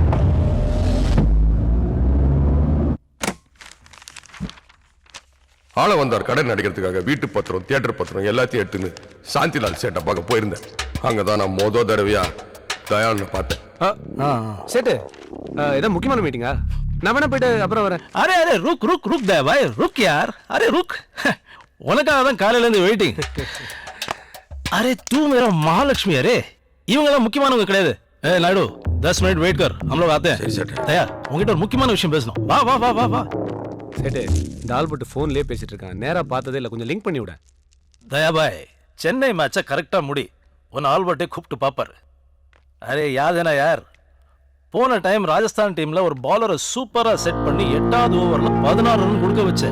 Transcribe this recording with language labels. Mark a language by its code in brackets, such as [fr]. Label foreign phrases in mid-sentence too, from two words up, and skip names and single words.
[ta] ஆள வந்தார் கடன் நடிக்கிறதுக்காக. வீட்டு பத்திரம், தியேட்டர் பத்திரம் எல்லாத்தையும் எடுத்துன்னு சாந்திலால் சேட்டை பார்க்க போயிருந்தேன். அங்கதான் நான் மொத தடவையா தயாளனை பார்த்தேன். சேட்டு, ஏதோ முக்கியமான மீட்டிங்கா? நான் வேணா போயிட்டு அப்புறம் வரேன். [hi] अरे अरे रुक रुक रुक दे भाई, रुक यार, अरे रुक. [ta] உனக்காக தான் காலையில இருந்து வெயிட்டிங். [hi] अरे तू मेरा महालक्ष्मी. [ta] अरे இவங்கெல்லாம் முக்கியமானவங்க கிடையாது. [hi] ए नायडू 10 मिनट वेट कर, हम लोग आते हैं. [ta] சரி சேட்டு. தயார், உங்ககிட்ட ஒரு முக்கியமான விஷயம் பேசணும். வா வா வா வா வா. சேட்டு இந்த ஆல்பர்ட் ஃபோன்லேயே பேசிட்டு இருக்கான். நேராக பார்த்ததே இல்லை, கொஞ்சம் லிங்க் பண்ணி விட. தயாபாய் சென்னை [en] match correct [ta] முடி, உன் ஆல்பர்ட்டே கூப்பிட்டு பார்ப்பார். அரே யாதேனா யார், போன டைம் ராஜஸ்தான் டீம்ல ஒரு பாலரை [en] super set [ta] பண்ணி 8வது ஓவர்ல 16 ரன் கொடுக்க வச்சேன்.